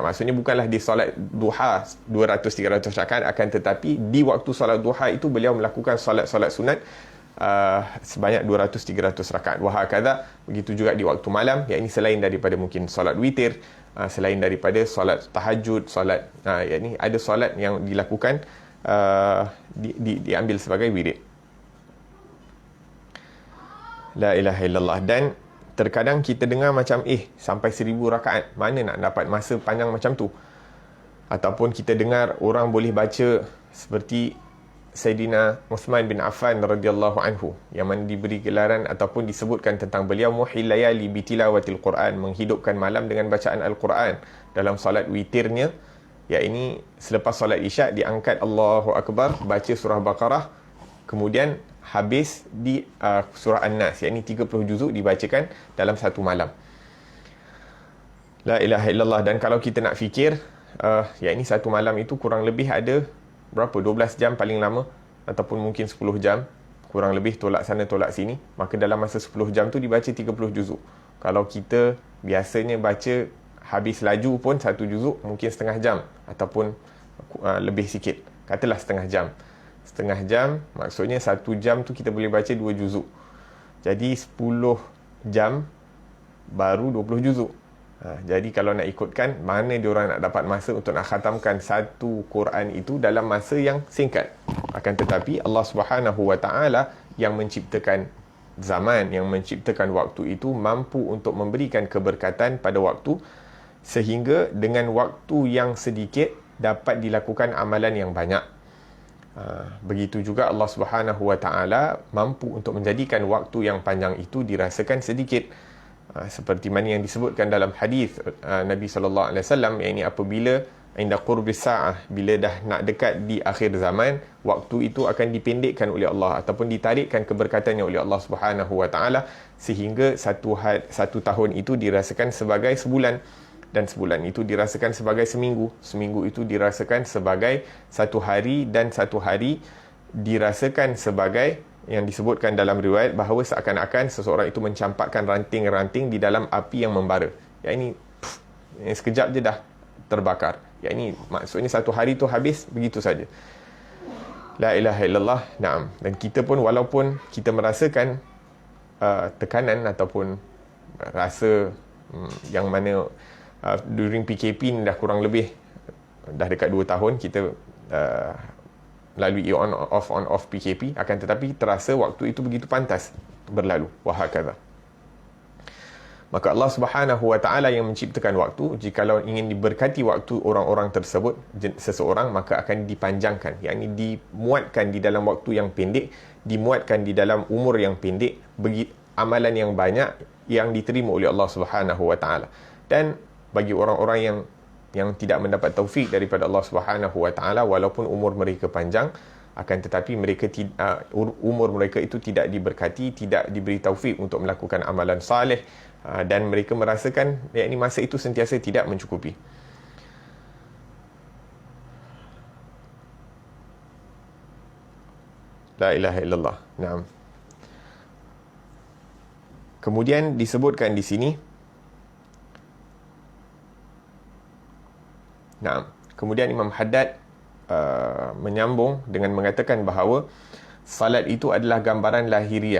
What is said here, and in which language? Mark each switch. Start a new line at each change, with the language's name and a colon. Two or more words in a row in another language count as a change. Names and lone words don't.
Malay: Maksudnya bukanlah di solat duha 200-300 rakaat, akan tetapi di waktu solat duha itu beliau melakukan solat-solat sunat sebanyak 200-300 rakaat. Wahakadha, begitu juga di waktu malam, iaitu selain daripada mungkin solat witir, selain daripada solat tahajud, solat iaitu ada solat yang dilakukan diambil sebagai wirid.
Arabic: لا إله إلا الله.
Malay: Dan terkadang kita dengar macam sampai 1000 rakaat, mana nak dapat masa panjang macam tu? Ataupun kita dengar orang boleh baca seperti Sayyidina Uthman bin Affan
Arabic: رضي الله عنه,
Malay: yang mana diberi gelaran ataupun disebutkan tentang beliau
Arabic: محيي الليالي بتلاوة القرآن,
Malay: menghidupkan malam dengan bacaan Al-Quran dalam solat witirnya, iaitu selepas solat isyak diangkat
Arabic: الله أكبر,
Malay: baca surah Baqarah, kemudian habis di surah An-Nas, iaitu 30 juzuk dibacakan dalam satu malam.
Arabic: لا إله إلا الله.
Malay: Dan kalau kita nak fikir, iaitu satu malam itu kurang lebih ada berapa? 12 jam paling lama, ataupun mungkin 10 jam, kurang lebih tolak sana tolak sini. Maka dalam masa 10 jam tu dibaca 30 juzuk. Kalau kita biasanya baca habis laju pun satu juzuk mungkin setengah jam, ataupun lebih sikit, katalah setengah jam. Setengah jam, maksudnya 1 jam tu kita boleh baca 2 juzuk. Jadi 10 jam baru 20 juzuk. Jadi kalau nak ikutkan, mana diorang nak dapat masa untuk nak khatamkan satu Quran itu dalam masa yang singkat? Akan tetapi Allah
Arabic: سبحانه وتعالى
Malay: yang menciptakan zaman, yang menciptakan waktu itu, mampu untuk memberikan keberkatan pada waktu, sehingga dengan waktu yang sedikit dapat dilakukan amalan yang banyak. Begitu juga Allah
Arabic: سبحانه وتعالى
Malay: mampu untuk menjadikan waktu yang panjang itu dirasakan sedikit. Seperti mana yang disebutkan dalam hadis Nabi
Arabic: صلى الله عليه وسلم,
Malay: yakni apabila
Arabic: عند قرب الساعة,
Malay: bila dah nak dekat di akhir zaman, waktu itu akan dipendekkan oleh Allah ataupun ditarikkan keberkatannya oleh Allah
Arabic: سبحانه وتعالى,
Malay: sehingga satu tahun itu dirasakan sebagai sebulan, dan sebulan itu dirasakan sebagai seminggu, seminggu itu dirasakan sebagai satu hari, dan satu hari dirasakan sebagai, yang disebutkan dalam riwayat bahawa seakan-akan seseorang itu mencampakkan ranting-ranting di dalam api yang membara. Yang ini sekejap je dah terbakar. Yang ini maksudnya satu hari tu habis begitu saja.
Arabic: لا إله إلا الله. نعم.
Malay: Dan kita pun walaupun kita merasakan tekanan ataupun rasa yang mana during PKP ni dah kurang lebih dah dekat 2 tahun kita lalui
English: on off
Malay: PKP, akan tetapi terasa waktu itu begitu pantas berlalu. Wahakadha. Maka Allah
Arabic: سبحانه وتعالى
Malay: yang menciptakan waktu, jikalau ingin diberkati waktu orang-orang tersebut, seseorang, maka akan dipanjangkan, yakni dimuatkan di dalam waktu yang pendek, dimuatkan di dalam umur yang pendek, bagi amalan yang banyak yang diterima oleh Allah
Arabic: سبحانه وتعالى.
Malay: Dan bagi orang-orang yang tidak mendapat taufik daripada Allah
Arabic: سبحانه وتعالى,
Malay: walaupun umur mereka panjang, akan tetapi mereka umur mereka itu tidak diberkati, tidak diberi taufik untuk melakukan amalan saleh, dan mereka merasakan yakni masa itu sentiasa tidak mencukupi.
Arabic: لا إله إلا الله. نعم.
Malay: Kemudian disebutkan di sini, kemudian Imam Haddad menyambung dengan mengatakan bahawa salat itu adalah gambaran lahiriah.